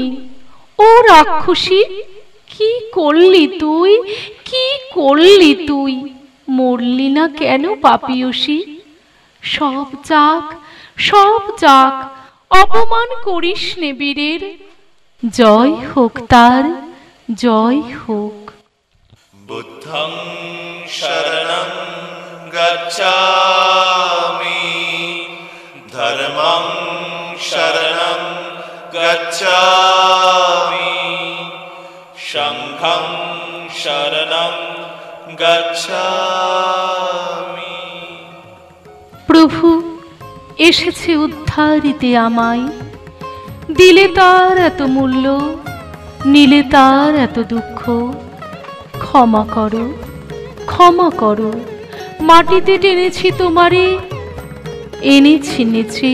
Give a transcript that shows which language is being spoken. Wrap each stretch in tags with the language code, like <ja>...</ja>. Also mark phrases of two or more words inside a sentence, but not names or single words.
<bn>ও রাক্ষসী, কি করলি তুই, কি করলি তুই? মরলি না কেন পাপিয়সী? সব যাক, সব যাক, অপমান করিস নে বীরের। জয় হোক তার, জয় হোক।</bn> <pi>বুদ্ধং শরণং গচ্ছামি, ধর্মং শরণং গচ্ছামি, সংঘং শরণং গচ্ছামি।</pi> <bn>প্রভু এসেছে উদ্ধারিতে আমায়, দিলে তার এত মূল্য, নিলে তার এত দুঃখ। ক্ষমা করো, ক্ষমা করো, মাটিতে টেনেছি তোমারে, এনেছি নেচে।</bn>